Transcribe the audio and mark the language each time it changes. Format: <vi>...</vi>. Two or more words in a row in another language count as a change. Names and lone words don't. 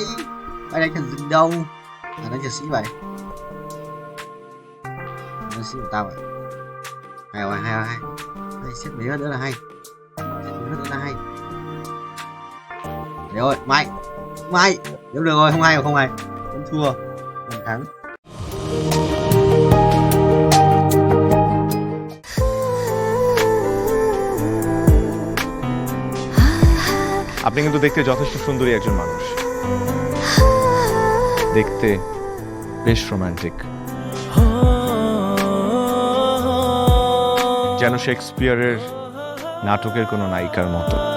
<vi>Bay đánh thằng rừng đâu. À đánh thằng sĩ vậy. Đánh sĩ của tao vậy. Hay rồi. Đây, xếp mấy nữa là hay. Xếp mấy nữa là hay. Để rồi, Mai. Nếu được rồi, không hay. Vẫn thua. Vẫn thắng.</vi> <bn>আপনি কিন্তু দেখতে যথেষ্ট সুন্দরী একজন মানুষ, দেখতে বেশ রোমান্টিক, যেন শেক্সপিয়ারের নাটকের কোনো নায়িকার মতো।</bn>